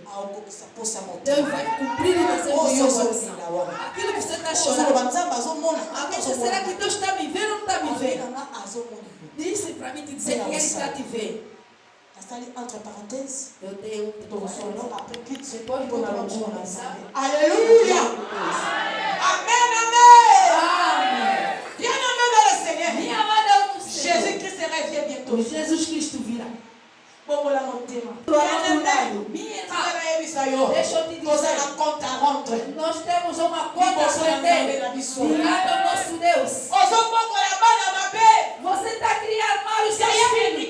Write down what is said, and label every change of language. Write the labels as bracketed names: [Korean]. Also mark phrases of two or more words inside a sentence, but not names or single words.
[Portuguese] Deus vai cumprir o desejo do seu coração. Aquilo que você está chorando. Será que Deus está me vendo ou não está me vendo? Disse para mim te dizer que Ele está te vendo. [French] Entre parenthèses, [Portuguese] eu tenho depois de [French] Alléluia. Amen, amen. Amen. Bien-aimé dans le Seigneur. Jésus-Christ revient bientôt. [Portuguese] Jesus Cristo virá. Deixa eu te dizer, nós temos uma conta a render diante ao nosso Deus. Você está criando mal os seus filhos.